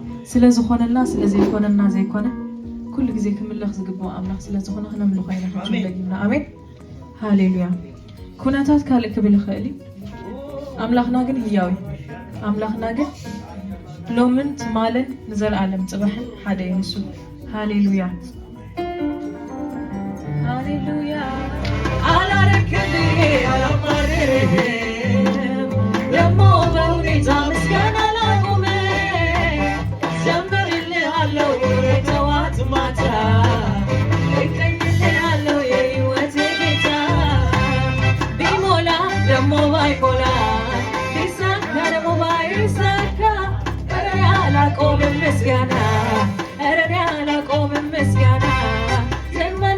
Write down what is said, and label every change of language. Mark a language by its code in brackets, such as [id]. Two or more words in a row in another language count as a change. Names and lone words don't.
[ti] ስለዝኾነና ስለዘይኮነና ዘይኮነ ኩሉ ግዜ ክምለኽ ዝግባእ ኣምላኽ ስለዝኾነ ክነምልኾ ኢና ክንደጊምና ኣሜን ሃሌሉያ ኩነታት ካልእ ክብል ይኽእል ኣምላኽና ግን ህያው ኣምላኽና ግን ሎምን ትማልን ንዘለዓለም ጽባሕን ሓደ እዩ ንሱ ሃሌሉያ ሃሌሉያ [am] አላረክልኝ አላማርርህ ደሞ በሁኔታ ምስጋና ላቁም ዘምርልሃለሁ ጠዋት ማታ እቀኝልሃለሁ የሕይወቴ ጌታ ቢሞላ ደሞ ባይሞላ ቢሳካ ደሞ ባይሳካ ኧረ እኔ አላቆምም ምስጋና ኧረ እኔ አላቆምም ምስጋና ዘመና